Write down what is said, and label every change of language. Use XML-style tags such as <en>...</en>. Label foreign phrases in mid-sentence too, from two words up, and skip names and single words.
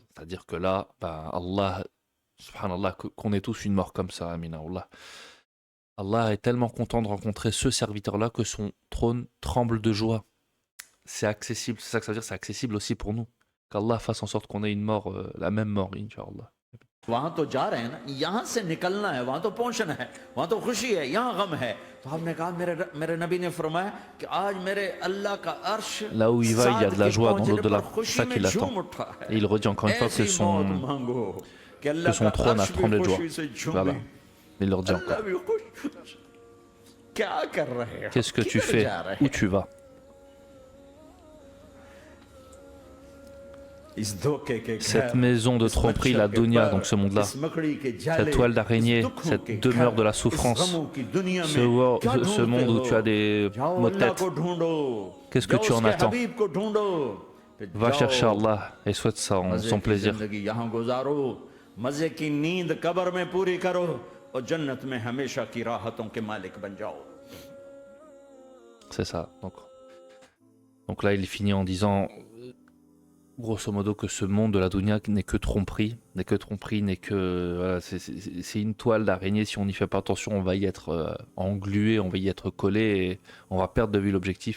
<fr>C'est-à-dire que là, bah,</fr> <ar>الله سبحان الله,</ar> <fr>qu'on ait tous une mort comme ça,</fr> <ar>آمين الله.</ar> <fr>Allah est tellement content de rencontrer ce serviteur-là que son trône tremble de joie. C'est accessible, c'est ça que ça veut dire, c'est accessible aussi pour nous. Qu'Allah fasse en sorte qu'on ait une mort, la même mort, Inch'Allah.</fr> <ur>وہاں تو جا رہے ہیں نا، یہاں سے نکلنا ہے، وہاں تو پہنچنا ہے، وہاں تو خوشی ہے، یہاں غم ہے. تو آپ نے کہا، میرے نبی نے فرمایا کہ آج میرے اللہ کا عرش</ur> <fr>Là où il va, il y a de la joie dans</fr> <ur>पहुंचने</ur> <fr>l'au-delà.</fr> <ur>पर</ur> <fr>C'est</fr> <ur>खुशी</ur> <fr>ça</fr> <ur>में</ur> <fr>qui l'attend.</fr> <ur>جھوم اٹھا ہے.</ur> <fr>Et il redit encore une fois que</fr> <ur>ایسی موت مانگو کہ اللہ</ur> <fr>son</fr> <ur>का</ur> <fr>trône a</fr> <ur>عرش بھی</ur> <fr>tremblé de joie.</fr> <ur>خوشی سے</ur> <fr>Voilà.</fr> <ur>झूमे।</ur> <fr>Il leur dit</fr> <ur>अल्लाह</ur> <fr>encore.</fr> <ur>بھی خوش۔ کیا کر رہے ہو?</ur> <fr>Qu'est-ce que tu</fr> <ur>किधर</ur> <fr>fais?</fr> <ur>جا رہے</ur> <fr>Où</fr> <ur>हैं?</ur> <fr>tu vas?</fr> <ur>اس دھوکے کے</ur> <fr>Cette</fr> <ur>घर,</ur> <fr>maison de</fr> <ur>इस</ur> <fr>tromperie,</fr> <ur>मच्छर</ur> <fr>la</fr> <ur>के</ur> <fr>dunya,</fr> <ur>पर,</ur> <fr>donc ce monde-là,</fr> <ur>اس مکڑی کے</ur> <fr>cette</fr> <ur>जाले,</ur> <fr>toile</fr> <ur>इस</ur> <fr>d'araignée,</fr> <ur>दुखों</ur> <fr>cette</fr> <ur>के</ur> <fr>demeure de</fr> <ur>घर,</ur> <fr>la</fr> <ur>इस</ur> <fr>souffrance,</fr> <ur>غموں کی دنیا</ur> <fr>ce,</fr> <ur>میں کیا</ur> <fr>ce</fr> <ur>ढूंढते</ur> <fr>monde où tu as</fr> <ur>हो?</ur> <fr>des</fr> <ur>जाओ</ur> <fr>maux de</fr> <ur>अल्लाह</ur> <fr>tête.</fr> <ur>کو ڈھونڈو,</ur> <fr>Qu'est-ce que</fr> <ur>जाओ</ur> <fr>tu en</fr> <ur>उसके</ur> <fr>attends?</fr> <ur>حبیب کو ڈھونڈو، پھر</ur> <fr>Va chercher</fr> <ur>जाओ</ur> <fr>Allah et souhaite son</fr> <ur>مزے کی</ur> <fr>plaisir.</fr> <ur>زندگی یہاں گزارو، مزے کی نیند قبر میں پوری کرو اور جنت میں ہمیشہ کی راحتوں کے مالک بن جاؤ.</ur> <fr>C'est ça. Donc là, il finit en disant, grosso modo, que ce monde de la dunya n'est que tromperie, n'est que... Voilà, c'est une toile d'araignée. Si on n'y fait pas attention, on va y être englué, on va y être collé et on va perdre de vue l'objectif.</fr>